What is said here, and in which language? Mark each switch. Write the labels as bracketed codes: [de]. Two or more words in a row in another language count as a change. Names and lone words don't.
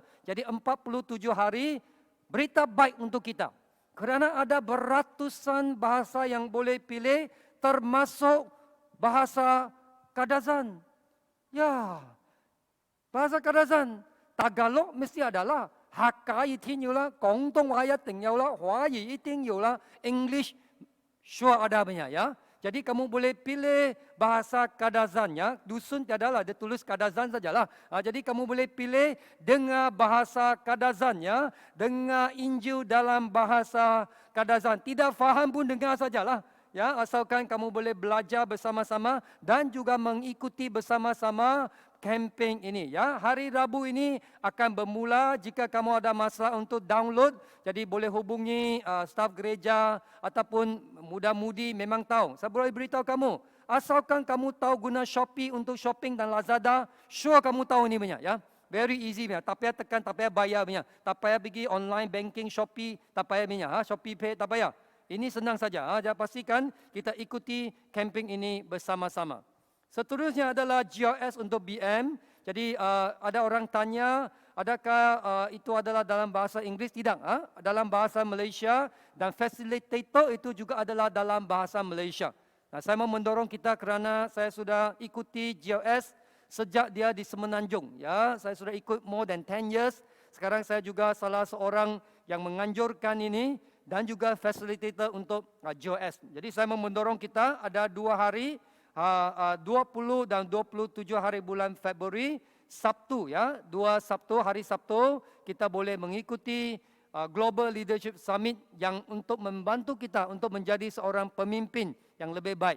[ms] Jadi 47 hari berita baik untuk kita. Kerana ada beratusan bahasa yang boleh pilih, termasuk bahasa Kadazan. Ya, bahasa Kadazan. Tagalog mesti adalah. [zh] Hakka 一定有啦，广东话一定有啦，华语一定有啦， [en] English sure [ms] ada banyak ya. Jadi kamu boleh pilih bahasa Kadazan ya. Dusun tiadalah, dia tulis Kadazan sajalah. Jadi kamu boleh pilih dengar bahasa Kadazan ya, dengar Injil dalam bahasa Kadazan. Tidak faham pun dengar sajalah. Ya, asalkan kamu boleh belajar bersama-sama dan juga mengikuti bersama-sama kempen ini ya. Hari Rabu ini akan bermula. Jika kamu ada masalah untuk download, jadi boleh hubungi staf gereja ataupun muda-mudi memang tahu. Saya boleh beritahu kamu, asalkan kamu tahu guna Shopee untuk shopping dan Lazada, sure kamu tahu ini banyak ya. [en] Very easy punya. [ms] Tak payah tekan, tak payah bayar punya. Tak payah pergi [en] online banking [ms] Shopee, tak payah punya. Shopee Pay tak payah. Ini senang saja. Jadi pastikan kita ikuti camping ini bersama-sama. Seterusnya adalah GRS untuk BM. Jadi ada orang tanya, adakah itu adalah dalam bahasa Inggeris? Tidak. Dalam bahasa Malaysia, dan facilitator itu juga adalah dalam bahasa Malaysia. Nah, saya mau mendorong kita kerana saya sudah ikuti GRS sejak dia di Semenanjung. Ya, saya sudah ikut [en] more than 10 years. [ms] Sekarang saya juga salah seorang yang menganjurkan ini dan juga facilitator untuk GRS. Jadi saya mau mendorong kita ada 2 hari, 20 dan 27 hari bulan Februari, Sabtu ya, 2 Sabtu, hari Sabtu kita boleh mengikuti Global Leadership Summit yang untuk membantu kita untuk menjadi seorang pemimpin yang lebih baik.